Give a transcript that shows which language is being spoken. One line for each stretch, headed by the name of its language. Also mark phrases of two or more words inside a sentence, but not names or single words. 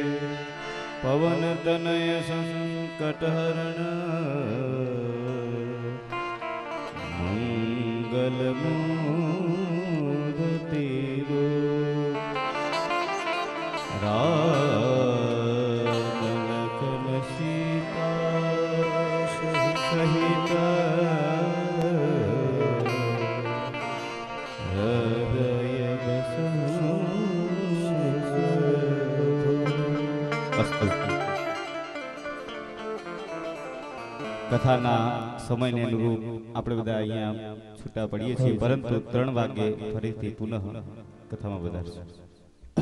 Awadhi: पवन तनय संकट हरण मंगल मूर्ति राम लखन सीता सहित हृदय बसहु.
Gujarati: કથાના સમયને અનુરૂપ આપણે બધા અહીંયા છૂટા પડીએ છીએ, પરંતુ 3 વાગે ફરીથી પુનઃ કથામાં વધારશું.